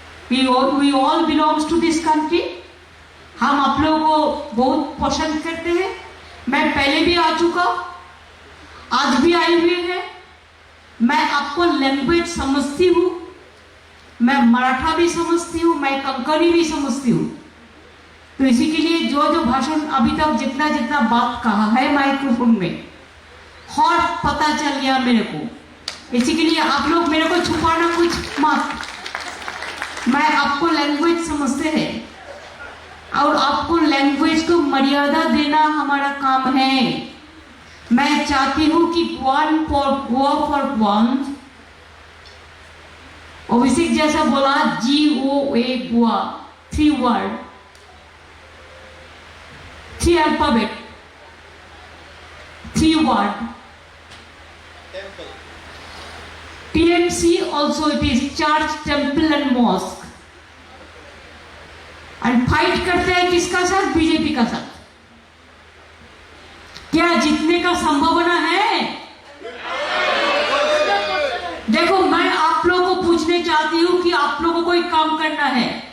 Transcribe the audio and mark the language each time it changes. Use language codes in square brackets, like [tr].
[en] We all belongs to this country. [hi] हम आप लोगों को बहुत पसंद करते हैं. मैं पहले भी आ चुका, आज भी आई हुई है. मैं आपको लैंग्वेज समझती हूँ, मैं मराठा भी समझती हूँ, मैं कंकड़ी भी समझती हूँ. तो इसी के लिए जो भाषण अभी तक जितना बात कहा है माइक्रोफोन में, और पता चल गया मेरे को. इसी के लिए आप लोग मेरे को छुपाना कुछ मत. मैं आपको लैंग्वेज समझते हैं और आपको लैंग्वेज को मर्यादा देना हमारा काम है. मैं चाहती हूँ कि [en] Goan for Goa for Goan. [hi] अभिषेक जैसा बोला GOA Goa, 3 word, 3 alphabet, 3 word. [en] TMC also it is church, temple and mosque. [hi] and fight करते हैं किसका साथ? बीजेपी का साथ. क्या जीतने का संभावना है? देखो मैं आप लोगों को पूछने चाहती हूं कि आप लोगों को ही काम करना है।